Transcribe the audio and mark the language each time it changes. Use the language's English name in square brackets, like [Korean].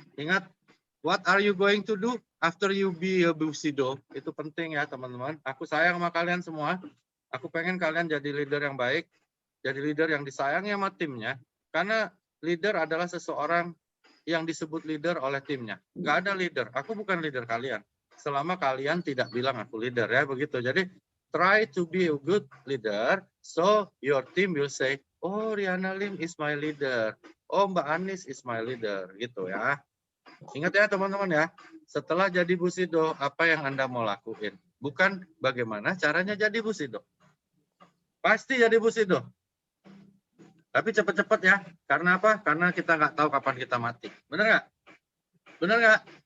[Indonesian] Ingat, [English] what are you going to do after you be a Bu Sido? [Indonesian] Itu penting ya teman-teman. Aku sayang sama kalian semua. Aku pengen kalian jadi leader yang baik. Jadi leader yang disayangi sama timnya. Karena leader adalah seseorang yang disebut leader oleh timnya. Gak ada leader. Aku bukan leader kalian. Selama kalian tidak bilang aku leader ya begitu. Jadi [English] try to be a good leader. So your team will say, oh Riana Lim is my leader. Oh Mbak Anies is my leader. [Indonesian] Gitu ya. Ingat ya teman-teman ya, setelah jadi Bu Sido, apa yang Anda mau lakuin? Bukan bagaimana caranya jadi Bu Sido. Pasti jadi Bu Sido. Tapi cepat-cepat ya. Karena apa? Karena kita nggak tahu kapan kita mati. Benar nggak? Benar nggak?